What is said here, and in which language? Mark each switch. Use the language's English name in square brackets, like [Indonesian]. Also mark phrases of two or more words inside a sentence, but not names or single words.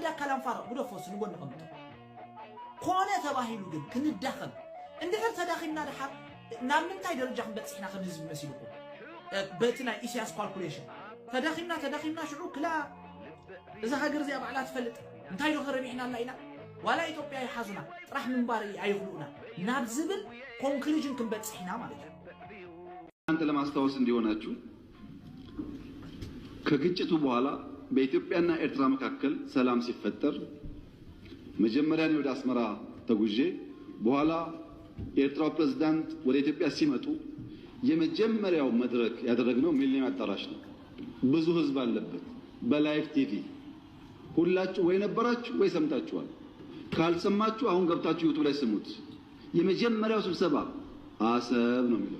[Tigrinya] ካላንፋረቕ ብደፎስ ንጎን ንቐምጦ ኮነ ተባሂሉ ግን ክንዳኸም እንድሕር ተዳኺምና ድሓር ናብ ምንታይ ደረጃ ክንበፅሕና ከም ህዝቢ መሲልኩም በቲ ናይ ኢሳያስ ካልኩሌሽን ተዳኺምና ሽዑ ክላ እዛ ሃገር እዚኣ ባዕላ ትፈልጥ እንታይ ዶ ከረቢሕና ኣላ ኢና ዋላ ኢትዮጵያ ይሓዙና ጥራሕ ምንባር ኣይኽእሉና ናብ ዝብል ኮንክሉዥን ክንበፅሕና ማለት እዩ [Amharic] አንተ ለማስታወስ እንዲሆናችሁ ከግጭቱ በኋላ በኢትዮጵያና ኤርትራ መካከል ሰላም ሲፈጠር መጀመሪያ ነው ወደ አስመራ ተጉዤ በኋላ የኤርትራው ፕሬዝዳንት ወደ ኢትዮጵያ ሲመጡ የመጀመሪያው መድረክ ያደረግነው ሚሊኒየም አዳራሽ ነው ብዙ ህዝብ አለበት በላይቭ ቲቪ ሁላችሁ ወይ ነበራችሁ ወይ ሰምታችኋል ካልሰማችሁ አሁን ገብታችሁ ዩቲዩብ ላይ ስሙት የመጀመሪያው ስብሰባ አሰብ ነው የሚለው